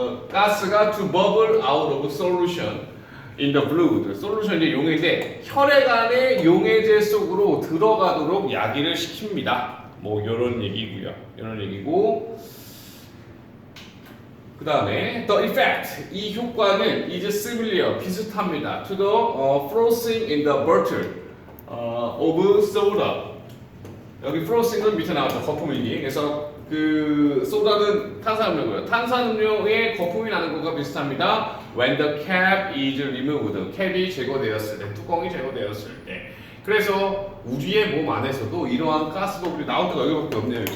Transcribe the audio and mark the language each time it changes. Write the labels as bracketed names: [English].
[Korean] 가스가 [English] to bubble out of solution in the blood. [Korean] 솔루션이 용해인데 혈액 안에 용해제 속으로 들어가도록 야기를 시킵니다. 뭐 이런 얘기고요. 이런 얘기고. 그 다음에 [English] the effect [Korean] 이 효과는 [English] is similar [Korean] 비슷합니다. [English] to the frothing in the bottle of soda. [Korean] 여기 프로싱은 밑에 나왔죠. 거품이기. 그래서 그 소다는 탄산음료고요. 탄산음료의 거품이 나는 것과 비슷합니다. [English] When the cap is removed, [Korean] 캡이 제거되었을 때, 뚜껑이 제거되었을 때. 그래서 우리의 몸 안에서도 이러한 가스 버블이 나올 때가 여기밖에 없네요.